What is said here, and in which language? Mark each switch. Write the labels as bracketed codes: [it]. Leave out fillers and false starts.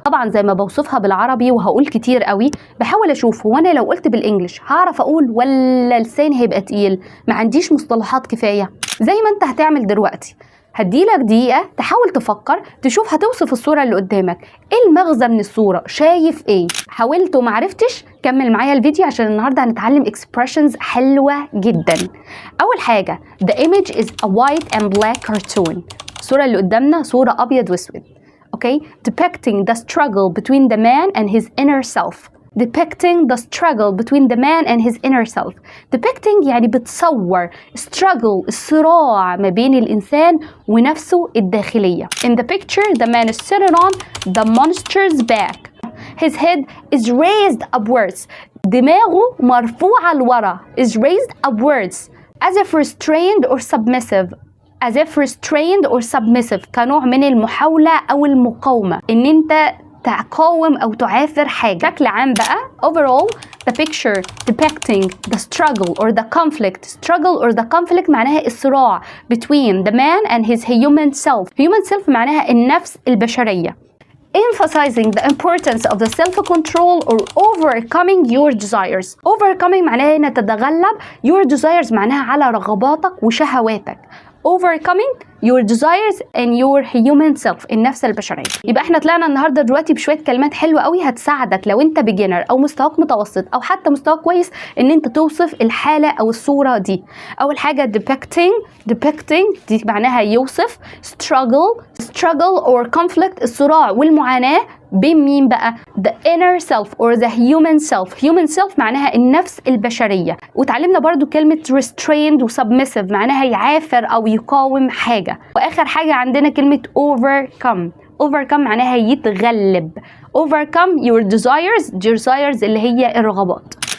[ar] طبعا زي ما بوصفها بالعربي وهقول كتير قوي، بحاول اشوف هو انا لو قلت بالانجليش هعرف اقول ولا لساني هيبقى تقيل، ما عنديش مصطلحات كفايه. زي ما انت هتعمل دلوقتي، هديلك دقيقة تحاول تفكر تشوف هتوصف الصورة اللي قدامك، ايه المغزى من الصورة، شايف ايه؟ حاولت ومعرفتش؟ كمل معايا الفيديو عشان النهاردة هنتعلم expressions حلوة جدا. اول حاجة [en] the image is a white and black cartoon. [ar] الصورة اللي قدامنا صورة ابيض واسود، اوكي؟ [en] depicting the struggle between the man and his inner self. depicting the struggle between the man and his inner self. [ar] depicting يعني بتصور struggle الصراع ما بين الإنسان ونفسه الداخلية. [en] in the picture the man is sitting on the monster's back. his head is raised upwards. [ar] دماغه مرفوعة لورا [en] is raised upwards as if restrained or submissive. as if restrained or submissive [ar] كنوع من المحاولة أو المقاومة، إن أنت تقاوم أو تعافر حاجة. بشكل عام بقى [en] overall the picture depicting the struggle or the conflict. struggle or the conflict [ar] معناها الصراع [en] between the man and his human self. human self [ar] معناها النفس البشرية. [en] emphasizing the importance of the self-control or overcoming your desires. [ar] overcoming معناها إن تتغلب، [en] your desires [ar] معناها على رغباتك وشهواتك. [en] overcoming your desires and your human self [ar] النفس البشرية. يبقى احنا طلعنا النهارده دلوقتي بشوية كلمات حلوة قوي هتساعدك لو انت beginner او مستواك متوسط او حتى مستواك كويس ان انت توصف الحالة او الصورة دي. اول حاجة depicting دي معناها يوصف. [en] struggle or conflict [ar] الصراع والمعاناة بين مين بقى؟ [en] the inner self or the human self. human self [ar] معناها النفس البشرية. وتعلمنا برضو كلمة restrained و submissive معناها يعافر أو يقاوم حاجة. وآخر حاجة عندنا كلمة overcome معناها يتغلب. [en] overcome your desires [ar] اللي هي الرغبات.